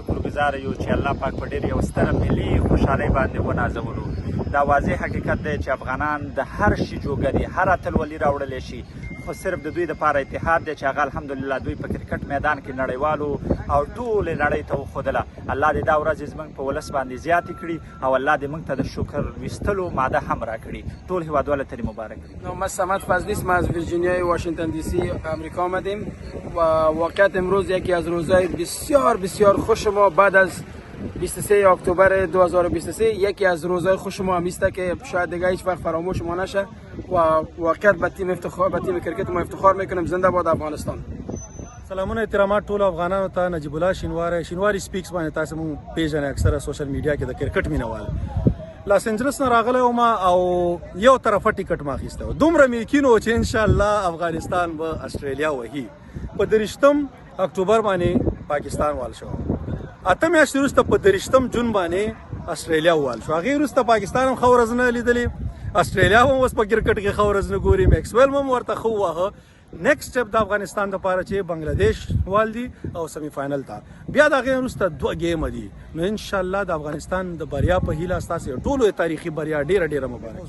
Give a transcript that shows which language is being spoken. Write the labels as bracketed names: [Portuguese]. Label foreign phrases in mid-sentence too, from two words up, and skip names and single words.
[Pashto] شکرګزار یو چې الله پاک په ډېر یو ستره ملي خوشحالۍ باندې ونازولو دا واضح حقیقت دی چې افغانان د هر شي جوګه دي هر اتلولي راوړلی شي خو صرف د دوی دپاره اتحاد دی چې هغه [Arabic] الحمدلله [Pashto] دوی په کرکټ میدان کې نړیوالو او ټولې نړۍ ته وښودله الله دې دا ورځې زموږ په ولس باندې زیاتې کړي او الله دې موږ ته د شکر ویستلو ماده هم راکړي ټول هیوادوالو ته دې مبارک [Persian] ما صمد فضلی اسم از ویرجینیای واشنگتن دی سی آمریکا آمدیم و واقعیت امروز یکی از روزهای بسیار بسیار خوش ما بعد از 23 اکتبر 2023 یکی از روزهای خوش ما هم است که شاید دیگه هیچ وقت فراموش ما نشه و واقعیت به تیم افتخار به تیم کرکت ما افتخار میکنیم زنده باد افغانستان [Pashto] سلامونه احترامات ټول افغانانو ته نجیب الله شینواری سپیکس باندې تاسو مونږ پیژنې اکثره [English] social media [Pashto] کې د کرکټ مینوال لاس انجلس نه راغلی وم او یو طرفه ټیکټ ما اخیسته دومره مې یقین و چې [Arabic] ان شاء الله [Pashto] افغانستان به استرالیا وهي په 30 اکتوبر باندې پاکستان وال شو اته میاشتې وروسته په 30 جون باندې استرالیا وال شو هغې وروسته پاکستان هم ښه ورځ نه لیدلې استرالیا هم اوس په کرکټ کې ښه ورځ نه ګوري میکسویل هم ورته ښه وواهه [English] next step [Pashto] د افغانستان دپاره چې بنگلاديش وال دي او [English] semi final [Pashto] ته بیا د هغې وروسته 2 ګیمه دي نو [Arabic] انشاءالله [Pashto] د افغانستان د بریا په هیله ستاسې ټولو تاریخي بریا ډیره مبارک